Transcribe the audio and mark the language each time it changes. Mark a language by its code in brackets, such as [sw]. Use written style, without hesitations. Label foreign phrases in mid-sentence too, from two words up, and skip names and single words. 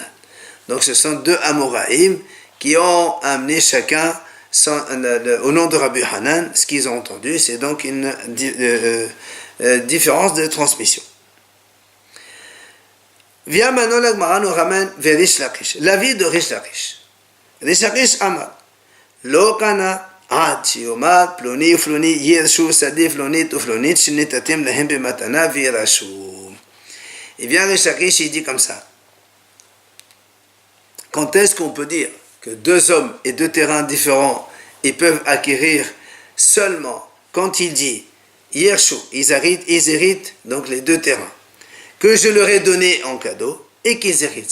[fr] Donc ce sont deux Amoraïm qui ont amené chacun au nom de Rabbi Yohanan. Ce qu'ils ont entendu, c'est donc une différence de transmission. Vient maintenant la Gemara nous ramène vers Rish Lakish, la vie de Rish Lakish. [he] Rish Lakish אמר, לא קנה עד שיאמר פלוני ופלוני ירשו שדה פלונית ופלונית שנתתם להם במתנה וירשו. [fr] Et bien Rish Lakish il dit comme ça. Quand est-ce qu'on peut dire que deux hommes et deux terrains différents ils peuvent acquérir seulement quand il dit Yershu, ils héritent donc les deux terrains que je leur ai donné en cadeau et qu'ils héritent.